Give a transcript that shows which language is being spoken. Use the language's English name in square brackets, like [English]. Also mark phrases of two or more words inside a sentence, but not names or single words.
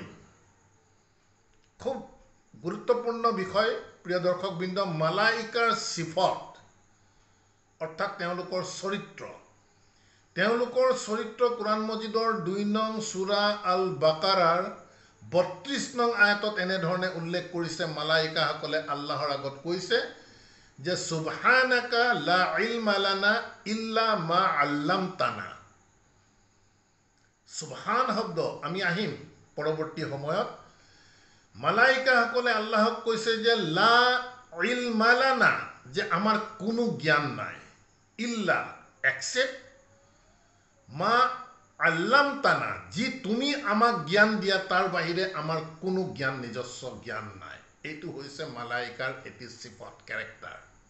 [Assamese] খুব গুৰুত্বপূৰ্ণ বিষয় প্ৰিয় দৰ্শকবৃন্দ, মালাইকাৰ সিফত অৰ্থাৎ তেওঁলোকৰ চৰিত্ৰ। তেওঁলোকৰ চৰিত্ৰ কুৰাণ মজিদৰ 2 নং সূৰা আল বাকাৰাৰ 32 নং আয়াতত এনেধৰণে উল্লেখ কৰিছে। মালাইকাসকলে আল্লাহৰ আগত কৈছে যে [Arabic] سبحانك لا علم لنا إلا ما علمتنا. [Assamese] সুবহান শব্দ আমি আহিম পৰৱৰ্তী সময়ত। মালাইকাসকলে আল্লাহক কৈছে যে [Arabic] لا علم لنا, [Assamese] যে আমাৰ কোনো জ্ঞান নাই, ইল্লা এক্সেপ্ট [Arabic] ما علمتنا, [Assamese] যি তুমি আমাক জ্ঞান দিয়া তাৰ বাহিৰে আমাৰ কোনো জ্ঞান, নিজস্ব জ্ঞান নাই। এইটো হৈছে মালাইকাৰ এটি সিফত, কেৰেক্টাৰ।